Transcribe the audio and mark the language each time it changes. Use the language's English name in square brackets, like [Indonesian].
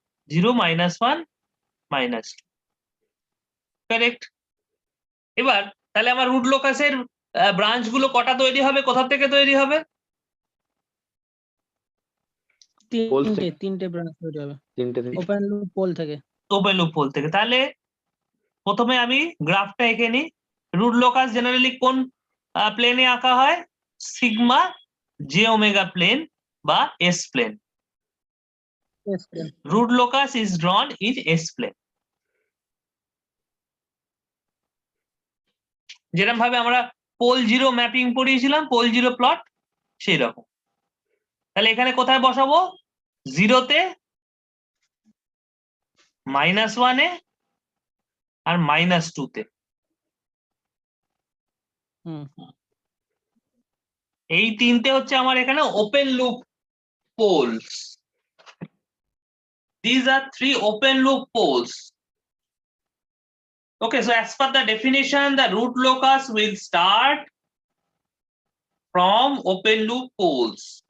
[English] 0 minus 1 minus 2, correct. [Bangla] এবার তাহলে আমার রুট লোকাসের ব্রাঞ্চ গুলো কটা তৈরি হবে, কোথা থেকে তৈরি হবে? তিনটে ব্রাঞ্চ তৈরি হবে 3টে থেকে। ওপেন লুপ পোল থেকে। ওপেন লুপ পোল থেকে। তাহলে প্রথমে আমি গ্রাফটা এঁকে নিই। রুট লোকাস জেনারেলি কোন প্লেনে আঁকা হয়? সিগমা জে ওমেগা প্লেন বা S plane. [English] Root locus is drawn in S plane. [Bangla] যেরকম ভাবে আমরা pole zero mapping পড়িয়েছিলাম, pole zero plot, সেই রকম। তাহলে এখানে কোথায় বসাবো? জিরোতে, -1-এ আর -2-তে। এই তিনটে হচ্ছে আমার এখানে open loop polls. [English] These are 3 open loop poles. Okay, so as per the definition, the root locus will start from open loop poles.